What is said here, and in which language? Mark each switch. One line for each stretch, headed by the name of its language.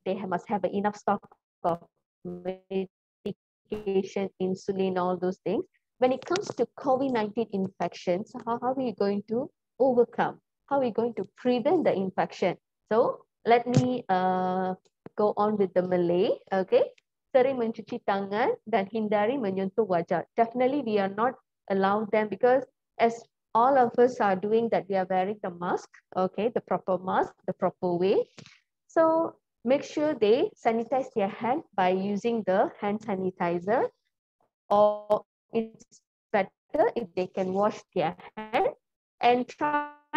English: They must have enough stock of medication, insulin, all those things. When it comes to COVID-19 infections, how are we going to overcome? How are we going to prevent the infection? So let me go on with the Malay.
Malay: Okay, sering mencuci tangan dan hindari menyentuh wajah.
English: Definitely, we are not allowed them, because as all of us are doing that, we are wearing the mask. Okay, the proper mask, the proper way. So make sure they sanitize their hand by using the hand sanitizer, or it's better if they can wash their hand and try.